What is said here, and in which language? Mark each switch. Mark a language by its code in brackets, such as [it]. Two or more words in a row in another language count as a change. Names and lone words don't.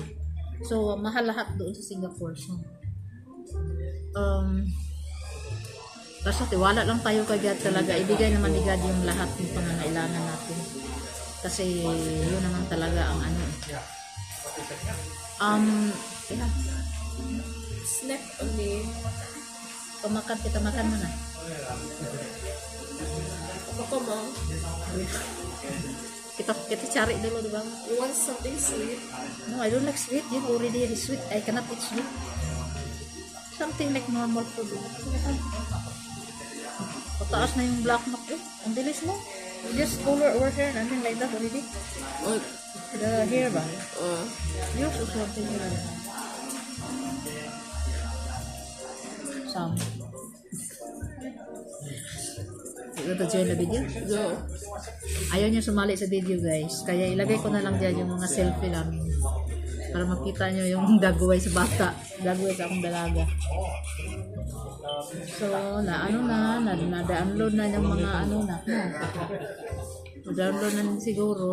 [tl] So, mahal lahat doon sa Singapore. So, basta tiwala lang tayo kay God talaga, ibigay naman ni God yung lahat ng pangangailangan natin kasi yun naman talaga ang [en] Snack only. [ms] kita makan mo na [tl] Ako mo. [ms] kita cari dulu di bawah. [en] You want something sweet? No, I don't like sweet. You already have sweet. I cannot eat sweet. Something like normal food. [tl] Pataas na yung [en] black knock [tl] eh. Ang bilis mo. [en] You just color over here, nothing like that already. Oh, The hair ba? uh, Yours or something like that. Some. You want to join the video? no. [tl] Ayaw niya sumali sa video guys. Kaya ilagay ko na lang dyan yung mga selfie lang. [ceb] Para makita nyo yung dagway sa bata. Dagway sa akong dalaga. [tl] So, na-download na yung mga na-download na siguro.